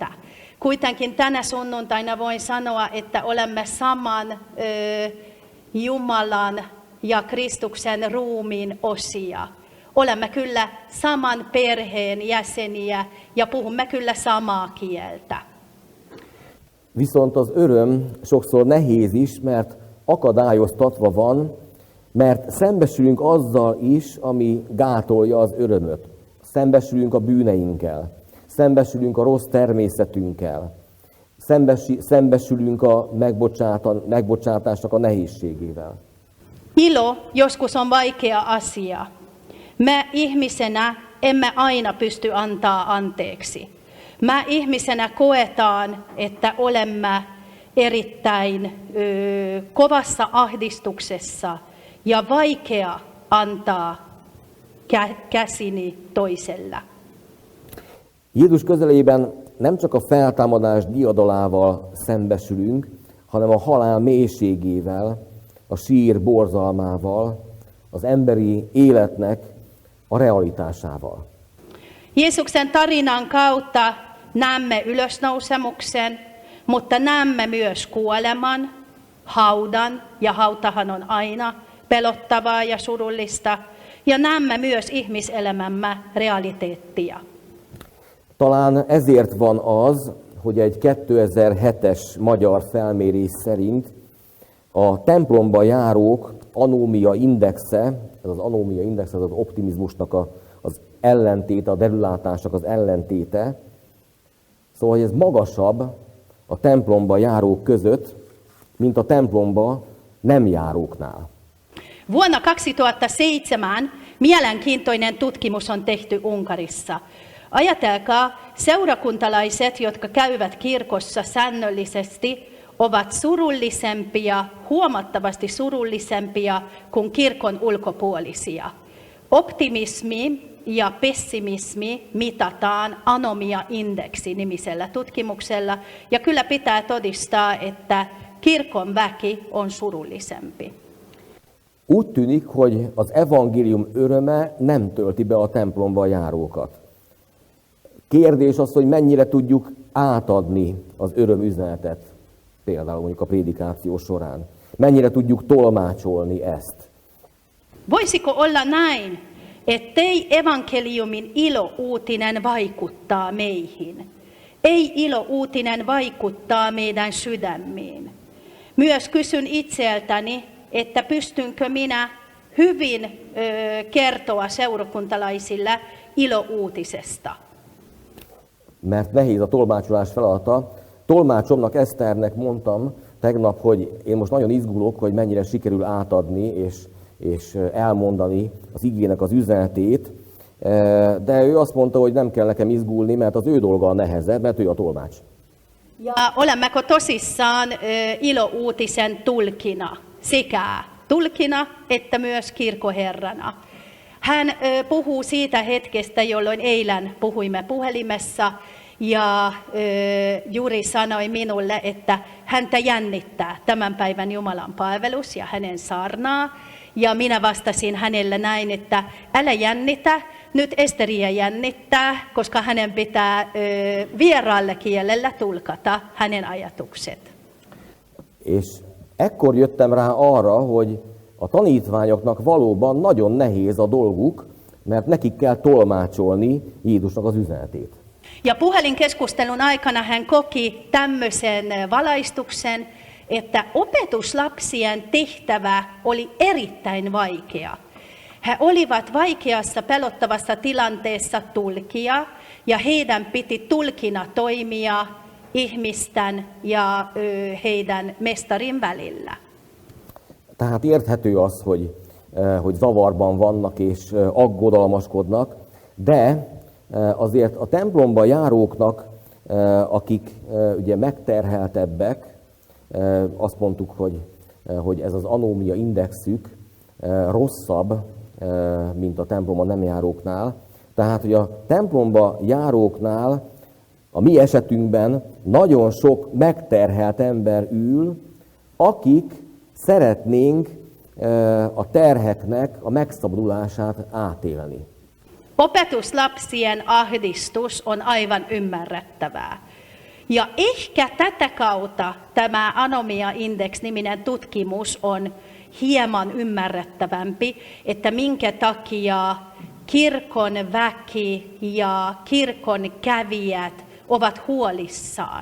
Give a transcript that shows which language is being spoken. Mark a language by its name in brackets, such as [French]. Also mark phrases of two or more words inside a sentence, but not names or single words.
[Finnish] Kuitenkin tänä sunnuntaina voin sanoa, että olemme saman Jumalan ja Kristuksen ruumiin osia. Olemme kyllä saman perheen jäseniä ja puhumme kyllä samaa kieltä. [Hungarian] Viszont az öröm sokszor nehéz is, mert akadályoztatva van, mert szembesülünk azzal is, ami gátolja az örömöt. Szembesülünk a bűneinkkel, szembesülünk a rossz természetünkkel, szembesülünk a megbocsátásnak a nehézségével. [Finnish] Ilo joskus on vaikea asia. Me ihmisenä emme aina pysty antaa anteeksi. Me ihmisenä koetaan, että olemme erittäin kovassa ahdistuksessa ja vaikea antaa käsini toisella. [Hungarian] Jézus közelében nem csak a feltámadás diadalával szembesülünk, hanem a halál mélységével, a sír borzalmával, az emberi életnek a realitásával. [Finnish] Jeesuksen tarinan kautta näemme ylösnousemuksen, mutta näemme myös kuoleman, haudan, ja hautahan on aina pelottavaa ja surullista, ja näemme myös ihmiselämämme realiteettia. [Hungarian] Talán ezért van az, hogy egy 2007-es magyar felmérés szerint a templomba járók anómia indexe, ez az anómia index, ez az optimizmusnak az ellentéte, a derülátásnak az ellentéte, szóval hogy ez magasabb a templomba járók között, mint a templomba nem járóknál. [Finnish] Vuonna 2007 mielenkiintoinen tutkimus on tehty Unkarissa. Ajatelkaa, seurakuntalaiset, jotka käyvät kirkossa säännöllisesti, ovat surullisempia, huomattavasti surullisempia kuin kirkon ulkopuolisia. Optimismi ja pessimismi mitataan anomia-indeksi-nimisellä tutkimuksella, ja kyllä pitää todistaa, että kirkon väki on surullisempi. [Hungarian] Úgy tűnik, hogy az evangélium öröme nem tölti be a templomba járókat. Kérdés az, hogy mennyire tudjuk átadni az örömüzenetet, például mondjuk a prédikáció során. Mennyire tudjuk tolmácsolni ezt. [Finnish] Voisiko olla näin, ettei evankeliumin ilo-uutinen vaikuttaa meihin? Ei ilo-uutinen vaikuttaa meidän sydämiin. Myös kysyn itseltäni, että pystynkö minä hyvin kertoa seurakuntalaisille ilo-uutisesta. [Hungarian] Mert nehéz a tolmácsolás feladata. Tolmácsomnak, Eszternek mondtam tegnap, hogy én most nagyon izgulok, hogy mennyire sikerül átadni és elmondani az igének az üzenetét, de ő azt mondta, hogy nem kell nekem izgulni, mert az ő dolga a nehezebb, mert ő a tolmács. [Finnish] Ja olemmeko tosissaan ilo-uutisen tulkina, sekä tulkina että myös kirkkoherrana? Hän puhuu siitä hetkestä, jolloin eilen puhuimme puhelimessa, ja Juri sanoi minulle, että häntä jännittää tämän päivän Jumalan palvelus ja hänen saarnaa. Ja minä vastasin hänelle näin, että älä jännitä, nyt Esteriä jännittää, koska hänen pitää vieraalle kielellä tulkata hänen ajatukset. [Hungarian] És ekkor jöttem rá arra, hogy a tanítványoknak valóban nagyon nehéz a dolguk, mert nekik kell tolmácsolni Jézusnak az üzenetét. [Finnish] Ja puhelinkeskustelun aikana hän koki tämmöisen valaistuksen, että opetuslapsien tehtävä oli erittäin vaikea. He olivat vaikeassa pelottavassa tilanteessa tulkia, ja heidän piti tulkina toimia ihmisten ja heidän mestarin välillä. [Hungarian] Tehát érthető az, hogy zavarban vannak és aggodalmaskodnak, de azért a templomba járóknak, akik ugye megterheltebbek, azt mondtuk, hogy ez az anómia indexük rosszabb, mint a templomba nem járóknál. Tehát, hogy a templomba járóknál a mi esetünkben nagyon sok megterhelt ember ül, akik szeretnénk a terheknek a megszabadulását átélni. [Finnish] Opetuslapsien ahdistus on aivan ymmärrettävää. Ja ehkä tätä kautta tämä anomia-index-niminen tutkimus on hieman ymmärrettävämpi, että minkä takia kirkon väki ja kirkon kävijät ovat huolissaan.